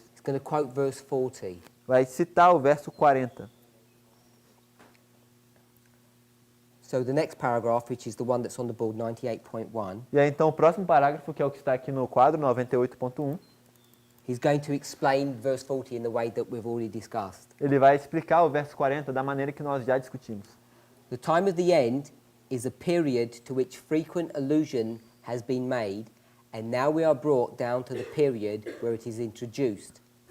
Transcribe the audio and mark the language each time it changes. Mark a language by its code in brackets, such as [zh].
[en] it's going to quote verse 40. [pt] vai citar o verso 40. [en] So the next paragraph, which is the one that's on the board, 98.1, [pt] E aí, então, o próximo parágrafo, que é o que está aqui no quadro, 98.1, [en] he's going to explain verse 40 in the way that we've already discussed. [pt] ele vai explicar o verso 40 da maneira que nós já discutimos. [en] The time of the end is a period to which frequent allusion has been made, and now we are brought down to the period where it is introduced.